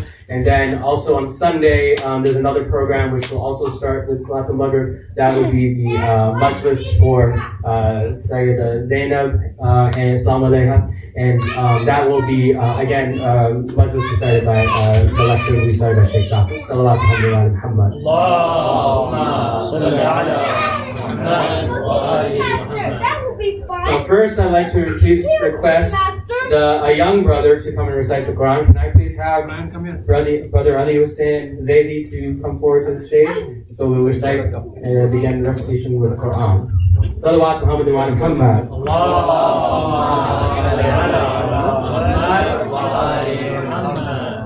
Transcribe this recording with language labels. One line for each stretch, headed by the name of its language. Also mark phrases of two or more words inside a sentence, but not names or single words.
English: And then also on Sunday, there's another program which will also start with
Arabic: صلاة المغرب.
English: That would be the majlis for Sayyida Zainab and
Arabic: إسلام عليها.
English: And that will be, again, majlis recited by the lecture will be recited by Shaykh Jafar.
Arabic: صلوات محمد. اللهم صل على محمد وآل محمد.
English: First, I'd like to please request a young brother to come and recite the Quran. Can I please have Brother Ali Hussein Zaidi to come forward to the stage? So we'll recite and begin the recitation with the Quran.
Arabic: صلوات محمد و محمد. اللهم صل على محمد وآل محمد.